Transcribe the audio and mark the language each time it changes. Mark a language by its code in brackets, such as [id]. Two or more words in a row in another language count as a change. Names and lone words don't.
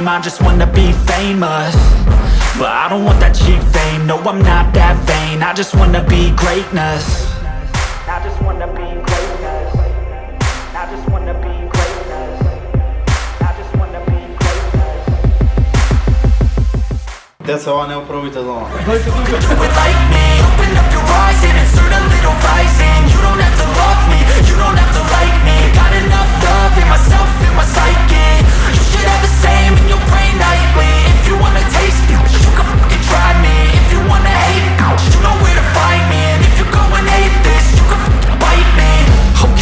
[en] I just wanna be famous, but I don't want that cheap fame. No, I'm not that vain, I just wanna be greatness. I just wanna be greatness. I just wanna be greatness. I just wanna be greatness. [mk] Деца, ова не го пробите дома. [en] Do it like me, open up your eyes and insert a little rising. You don't have to love me, you don't have to like me. Got enough love in myself, in my psyche. You should have the same in your brain nightly. If you wanna taste me, you can fucking try me. If you wanna hate, you know where to find me. And if you go and hate this, you can fucking bite me.